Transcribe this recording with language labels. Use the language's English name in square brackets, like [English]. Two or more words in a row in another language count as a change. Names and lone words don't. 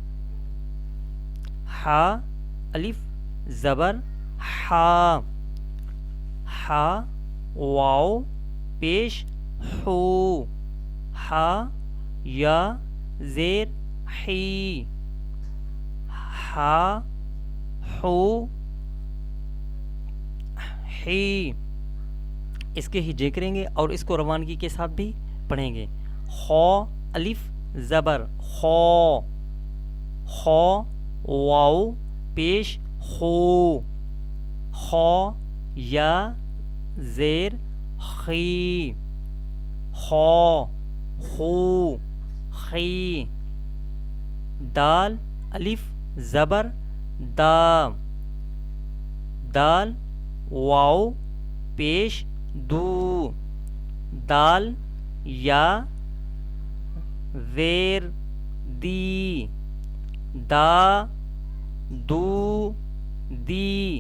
[Urdu] ہا الف زبر ہا, ہا واو پیش ہو, ہا یا زیر حی, ہا ہو حی. اس کے ہجے کریں گے اور اس کو روانگی کے ساتھ بھی پڑھیں گے. خو الف زبر خو, خو واو پیش خو, خو یا زیر خی, خو خو خی. دال الف زبر دا, دال واو پیش دو, دال یا زیر دی, دا دو دی.